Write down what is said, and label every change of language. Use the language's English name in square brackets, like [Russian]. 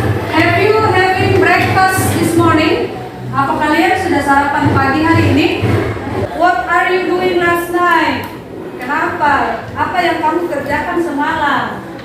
[English] Have you having breakfast this morning? [Indonesian] Apa kalian sudah sarapan pagi hari ini? [English] What are you doing last night? [Indonesian] Kenapa? Apa yang kamu kerjakan semalam?